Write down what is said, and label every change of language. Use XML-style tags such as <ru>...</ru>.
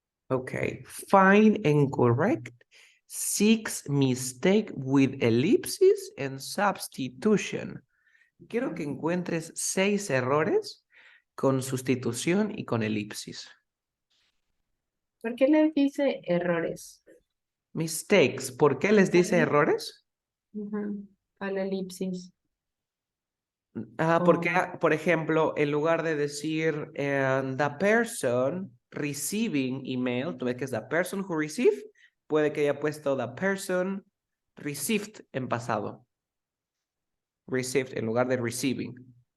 <en>Okay. Find and correct 6 mistakes with ellipsis and substitution.</en> <es>Quiero que encuentres 6 errores con sustitución y con elipsis. ¿Por qué le dice errores?</es> <en>Mistakes.</en> <es>¿Por qué les dice errores? A la elipsis. Porque, por ejemplo, en lugar de decir</es> <en>the person receiving email,</en> <es>tú ves que es</es> <en>the person who received,</en> <es>puede que haya puesto</es> <en>the person received</en> <es>en pasado.</es> <en>Received</en> <es>en lugar de</es> <en>receiving.</en>